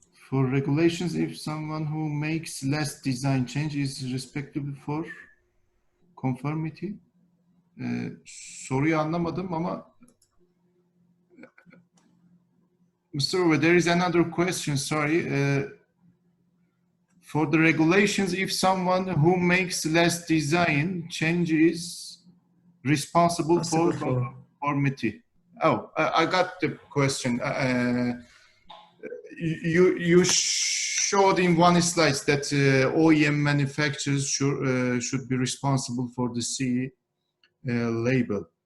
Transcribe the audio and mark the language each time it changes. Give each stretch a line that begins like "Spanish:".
English: For regulations, if someone who makes less design change is responsible for conformity.
Turkish: Soruyu anlamadım ama Mr.
English: Uwe, there is another question, sorry. For the regulations, if someone who makes less design change is responsible for conformity. Oh, I got the question. You showed in one slide that OEM manufacturers should be responsible for the CE label.